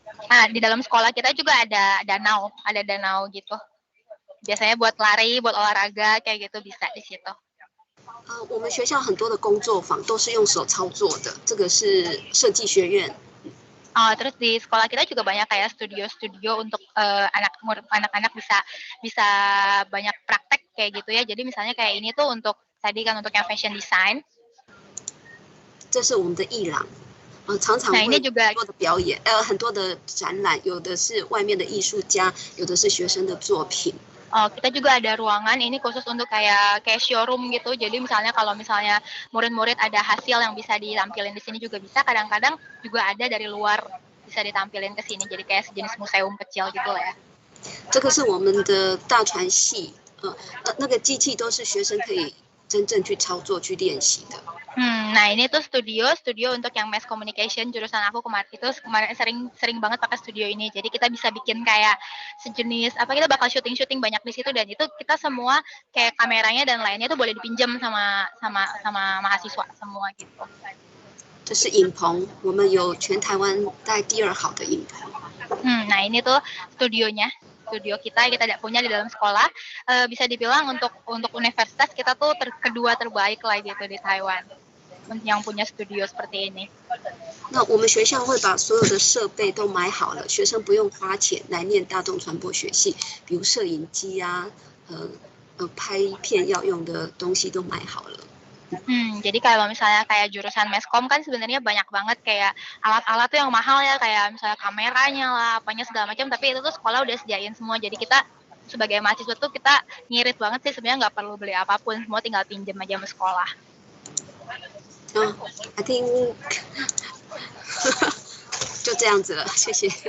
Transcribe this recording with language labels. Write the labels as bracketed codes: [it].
[id] Nah di dalam sekolah kita juga ada danau gitu. Biasanya buat lari, buat olahraga kayak gitu bisa di situ. [zh] 我们学校很多的工作坊都是用手操作的，这个是设计学院。 [id] Terus di sekolah kita juga banyak kayak studio untuk anak-anak bisa banyak praktek kayak gitu ya. Jadi misalnya kayak ini tuh untuk yang fashion design. [zh] 这是我们的艺廊，常常会很多的表演，很多的展览，有的是外面的艺术家，有的是学生的作品。 [id] Kita juga ada ruangan ini khusus untuk kayak showroom gitu. Jadi misalnya kalau murid-murid ada hasil yang bisa ditampilin di sini juga bisa. Kadang-kadang juga ada dari luar bisa ditampilin ke sini. Jadi kayak sejenis museum kecil gitu lah ya. [zh] 这个是我们的大传系，那个机器都是学生可以真正去操作、去练习的。 [id] Nah ini tuh studio untuk yang mass communication jurusan aku kemarin sering banget pakai studio ini. Jadi kita bisa bikin kayak sejenis kita bakal syuting banyak di situ dan itu kita semua kayak kameranya dan lainnya tuh boleh dipinjam sama mahasiswa semua gitu. [zh] 这是影棚，我们有全台湾大概第2好的影棚。 [id] Nah ini tuh studio kita punya di dalam sekolah. Bisa dibilang untuk universitas kita tuh kedua terbaik lah gitu di Taiwan. Yang punya studio seperti ini. [zh] 那我们学校会把所有的设备都买好了，学生不用花钱来念大众传播学系，比如摄影机啊，拍片要用的东西都买好了。 [id] Jadi kalau misalnya kayak jurusan meskom kan sebenarnya banyak banget kayak alat-alat tuh yang mahal ya, kayak misalnya kameranya lah, apanya segala macam. Tapi itu tuh sekolah udah sediain semua. Jadi kita sebagai mahasiswa tuh kita ngirit banget sih sebenarnya nggak perlu beli apapun, semua tinggal pinjam aja sama sekolah. [en] I think [zh] 就这样子了，谢谢。